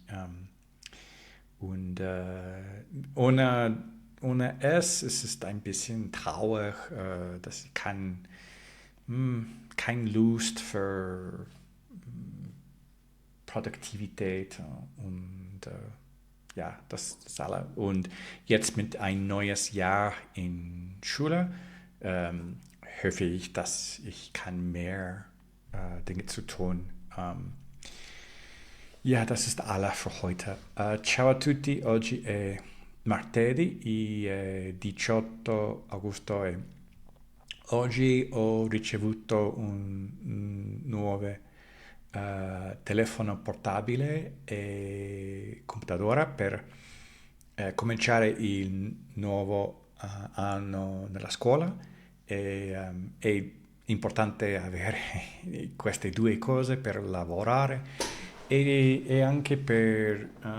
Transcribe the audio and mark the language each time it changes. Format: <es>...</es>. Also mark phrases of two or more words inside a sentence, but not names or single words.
<de>Und ohne es ist es ein bisschen traurig, dass ich keine Lust für Produktivität und ja, das ist alles. Und jetzt mit ein neues Jahr in Schule hoffe ich, dass ich kann mehr Dinge zu tun. Ja, das ist alles für heute.</de> <it>Ciao a tutti, oggi è martedì, 18 agosto, e Oggi ho ricevuto un nuovo telefono portabile e computadora per cominciare il nuovo anno nella scuola è importante avere queste due cose per lavorare e anche per</it>